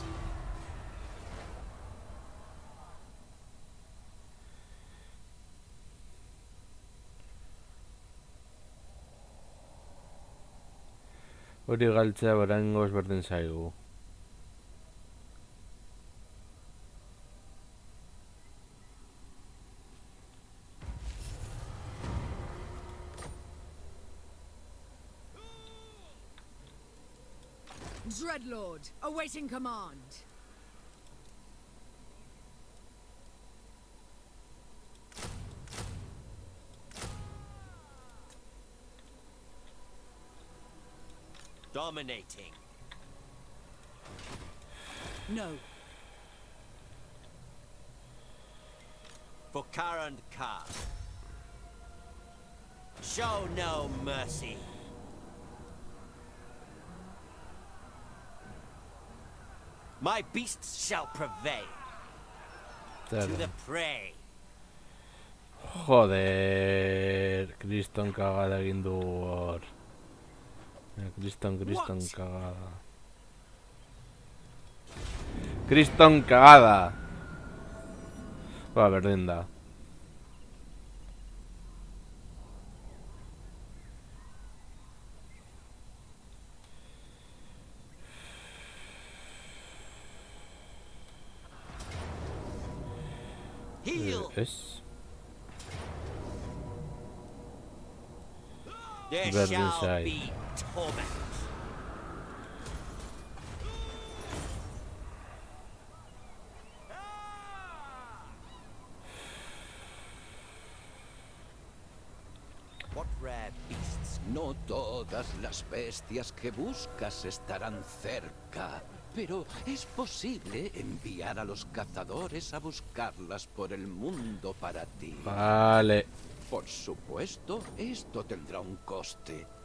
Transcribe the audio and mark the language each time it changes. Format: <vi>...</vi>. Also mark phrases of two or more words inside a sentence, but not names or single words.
<eu>Hori galtzea oraingoz berdin zaigu.</eu> <en>Dreadlord, awaiting command. Dominating. No. For Karand Kar. Show no mercy. My beasts shall prevail. To the prey.</en> <eu>Joder, Kriston kagada egin du hor. Kriston kagada. Kriston kagada! Ba, berdin da.</eu> <en>Heal.</en> <eu>Ez?</eu> <en>There</en> <eu>Berdin</eu> <en>shall</en> <eu>zait.</eu> <en>be torment. What rare beasts?</en> <es>No todas las bestias que buscas estarán cerca, pero es posible enviar a los cazadores a buscarlas por el mundo para ti. Vale. Por supuesto, esto tendrá un coste.</es>